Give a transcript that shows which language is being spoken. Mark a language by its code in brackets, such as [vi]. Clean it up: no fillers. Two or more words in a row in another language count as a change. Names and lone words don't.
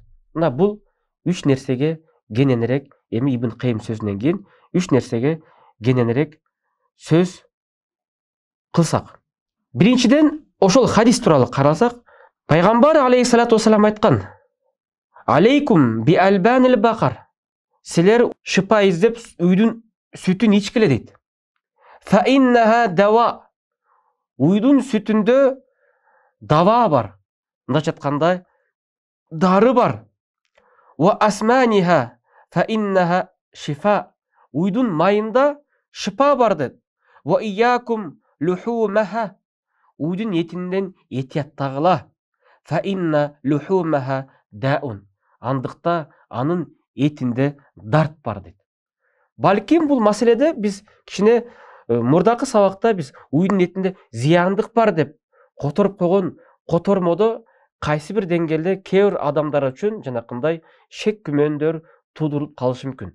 [ky] Мына бул 3 нерсеге кененирээк, эми Ибн Кайым сөзүнөн кийин 3 нерсеге кененирээк сөз кылсак. Биринчиден, ошол хадис тууралуу карасак, пайгамбар [ar] عليه الصلاة والسلام [ky] айткан: [ar] "عليكم بألبان البقر". [ky] Силер шипа издеп уйдун сүтүн ичкиле дейт. [ar] فإنها دواء. [ky] Уйдун сүтүндө дава бар. Мындайча айтканда, дары бар. [ar] وأسمانها فإنها شفاء. [ky] Уйдун майында шипа бар дейт. [ar] وإياكم لحومها. [ky] Уйдун этинден этияттагыла. [ar] فإن لحومها داء. [ky] Андыкта анын этинде дарт бар дейт. Балким бул маселеде биз кичине мурдакы сабакта биз уйдун этинде зыяндык бар деп которуп койгон котормодо кайсы бир деңгээлде кээ бир адамдар үчүн жанакындай шек күмөндөр туудуруп калышы мүмкүн.